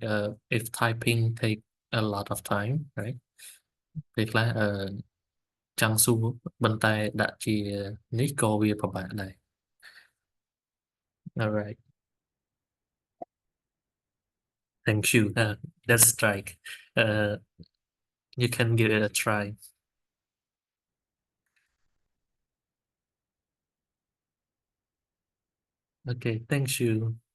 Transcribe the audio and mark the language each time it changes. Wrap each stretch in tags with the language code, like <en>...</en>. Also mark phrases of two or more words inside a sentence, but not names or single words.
<en>If typing take a lot of time, right?</en> <km>ពេលខ្លះចង់សួរប៉ុន្តែដាក់ជានេះក៏វាពិបាកដែរ</km> <en>All right. Thank you. That's strike. Uh, you can give it a try. Okay, thank you.</en>